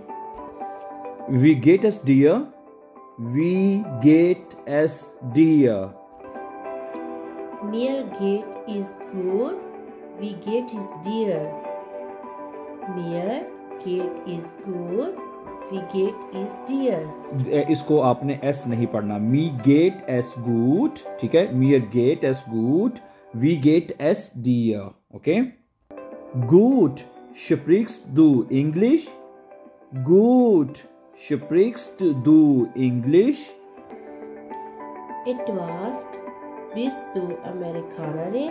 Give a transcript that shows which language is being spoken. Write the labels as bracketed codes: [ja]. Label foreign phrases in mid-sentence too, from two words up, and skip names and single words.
[de] Wie geht es dir? Wie geht es dir? Mir geht es gut. Wie geht es dir? Mir geht es gut. Wie geht es dir? [hi] इसको आपने एस नहीं पढ़ना. [de] Mir geht es gut. [hi] ठीक है. [de] mir geht es gut. Wie geht es dir? Okay. Gut. Sprichst du Englisch? Gut. Sprichst du Englisch? Etwas. Bist du Amerikanerin?